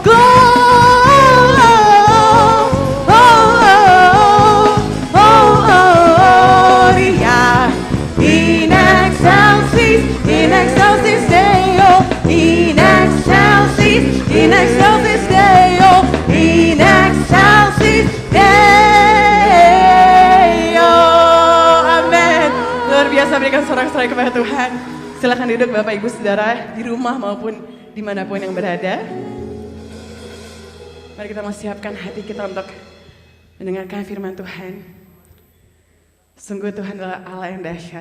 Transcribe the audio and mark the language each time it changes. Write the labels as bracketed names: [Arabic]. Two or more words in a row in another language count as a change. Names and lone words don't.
[Latin] Gloria in excelsis Deo. In excelsis Deo, in excelsis Deo. [Indonesian] Amin. Luar biasa, berikan sorak-sorai kepada Tuhan. Silakan duduk Bapak Ibu Saudara di rumah maupun dimanapun yang berada. Mari kita mau siapkan hati kita untuk mendengarkan firman Tuhan. Sungguh Tuhan adalah Allah yang dahsyat.